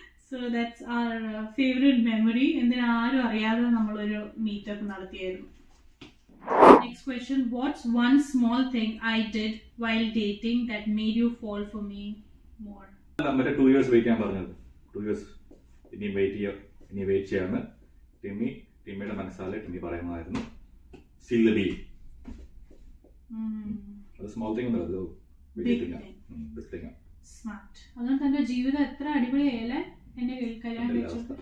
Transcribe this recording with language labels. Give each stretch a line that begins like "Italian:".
English: So that's our favourite memory.
Malayalam: എന്തിനാരും അറിയാതെ നമ്മളൊരു meetup നടത്തിയായിരുന്നു.
English: Next question, what's one small thing I did while dating that made you fall for me more?
Malayalam: മറ്റേ 2 years wait ചെയ്യാൻ പറഞ്ഞത്. 2 years ഇനി wait ചെയ്യാന്ന് ടിമ്മിയുടെ മനസ്സാലെ Timmy പറയുന്നതായിരുന്നു.
English: Seal the deal.
Malayalam: അത് small thing ഒന്നുമല്ല, അത് ബിഗ് തിങ്.
English: Smart.
Malayalam: അതുകൊണ്ട് തന്റെ ജീവിതം എത്ര അടിപൊളിയായാലേ എന്നെ കല്യാണം കഴിച്ചു.